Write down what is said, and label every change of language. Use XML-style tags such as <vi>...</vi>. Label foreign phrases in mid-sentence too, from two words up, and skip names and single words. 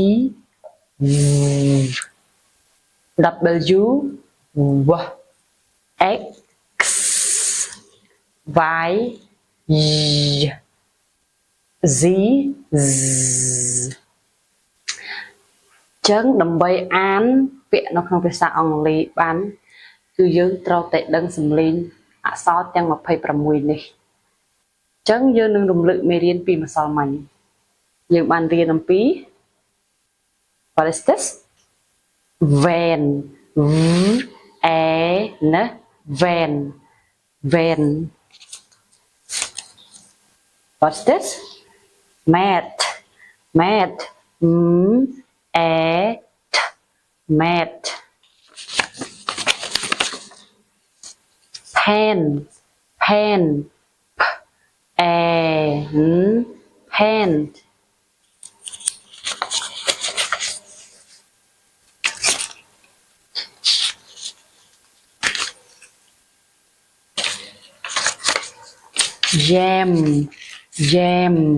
<en>W W X Y Z Z</en> <km>ចឹងដើម្បីអានពា ក្យនៅក្នុងភាសាអង់គ្លេសបានគឺយើងត្រូវតែដឹងសំឡេងអក្សរទាំង26នេះចឹងយើងនឹងរំលឹកមេរៀនពីម្សិលមិញយើងបានរៀនអំពី</km> <en>What is this? Van van van What's this? Mat mat mat pen pen pen jam jam</en>